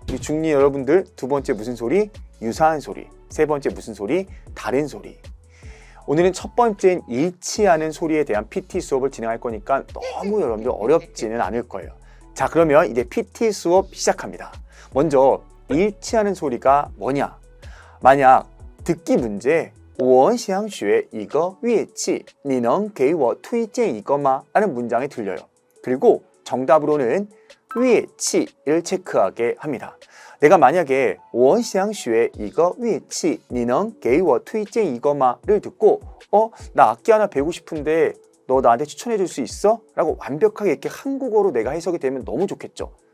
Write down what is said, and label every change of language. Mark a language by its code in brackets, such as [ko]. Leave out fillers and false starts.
[ko] 우리 중리 여러분들 두 번째 무슨 소리? 유사한 소리. 세 번째 무슨 소리? 다른 소리. 오늘은 첫 번째인 일치하는 소리에 대한 PT 수업을 진행할 거니까 너무 여러분들 어렵지는 않을 거예요. 자, 그러면 이제 PT 수업 시작합니다. 먼저 일치하는 소리가 뭐냐? 만약 듣기 문제 [zh] 我想学一个乐器你能给我推荐一个吗? [ko] 라는 문장이 들려요. 그리고 정답으로는 乐器를 체크하게 합니다. 내가 만약에 [zh] 我想学一个乐器你能给我推荐一个吗? [ko] 를 듣고 나 악기 하나 배우고 싶은데 너 나한테 추천해 줄 수 있어? 라고 완벽하게 이렇게 한국어로 내가 해석이 되면 너무 좋겠죠.